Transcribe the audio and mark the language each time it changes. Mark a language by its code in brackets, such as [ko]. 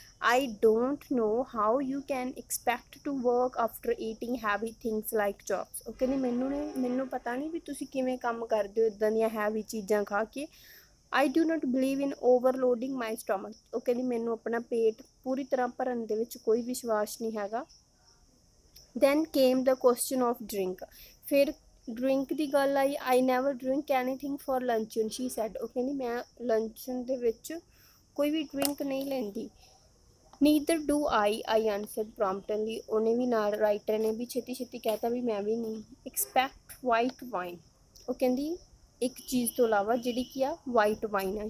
[en] I don't know how you can expect to work after eating heavy things like chops, [pa] ਉਹ ਕਹਿੰਦੀ ਮੈਨੂੰ ਪਤਾ ਨਹੀਂ ਵੀ ਤੁਸੀਂ ਕਿਵੇਂ ਕੰਮ ਕਰਦੇ ਹੋ ਇੱਦਾਂ ਦੀਆਂ ਹੈਵੀ ਚੀਜ਼ਾਂ ਖਾ ਕੇ। [en] I do not believe in overloading my stomach, [pa] ਉਹ ਕਹਿੰਦੀ ਮੈਨੂੰ ਆਪਣਾ ਪੇਟ ਪੂਰੀ ਤਰ੍ਹਾਂ ਭਰਨ ਦੇ ਵਿੱਚ ਕੋਈ ਵਿਸ਼ਵਾਸ ਨਹੀਂ ਹੈਗਾ। [en] Then came the question of drink, [pa] ਫਿਰ ਡਰਿੰਕ ਦੀ ਗੱਲ ਆਈ। [en] I never drink anything for luncheon, she said, [pa] ਉਹ ਕਹਿੰਦੀ ਮੈਂ ਲੰਚਨ ਦੇ ਵਿੱਚ ਕੋਈ ਵੀ ਡਰਿੰਕ ਨਹੀਂ ਲੈਂਦੀ। [en] Neither do I answered promptly, [pa] ਉਹਨੇ ਵੀ ਨਾਲ ਰਾਈਟਰ ਨੇ ਵੀ ਛੇਤੀ ਛੇਤੀ ਕਹਿਤਾ ਵੀ ਮੈਂ ਵੀ ਨਹੀਂ। [en] Except white wine, [pa] ਉਹ ਕਹਿੰਦੀ ਇੱਕ ਚੀਜ਼ ਤੋਂ ਇਲਾਵਾ ਜਿਹੜੀ ਕੀ ਆ ਵਾਈਟ ਵਾਈਨ ਆ।